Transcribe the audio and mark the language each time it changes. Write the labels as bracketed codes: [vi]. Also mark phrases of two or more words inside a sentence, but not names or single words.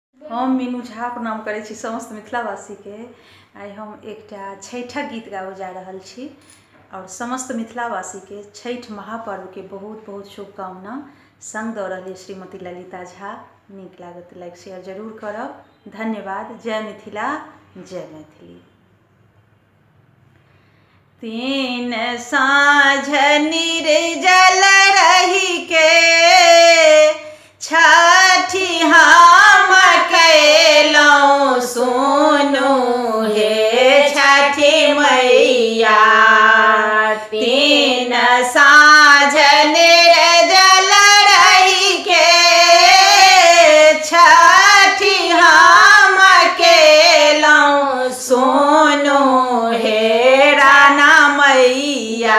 [mai] हम मीनू झा प्रणाम करै छी समस्त मिथिलावासी के। आइ हम एकटा छठिक गीत गाबऽ जा रहल छी और समस्त मिथिलावासी के छठ महापर्व के बहुत बहुत शुभकामना संग दऽ रहल श्रीमती ललिता झा। नीक लागत [en] like share [mai] जरूर करब। धन्यवाद। जय मिथिला, जय मैथिली। तीन साँझ निर्जल रही के छठी हम कैलौं सुनु हे छठी मैया। तीन साँझ निर्जल रही के छठी हम कैलौं सुनु हे राना मैया।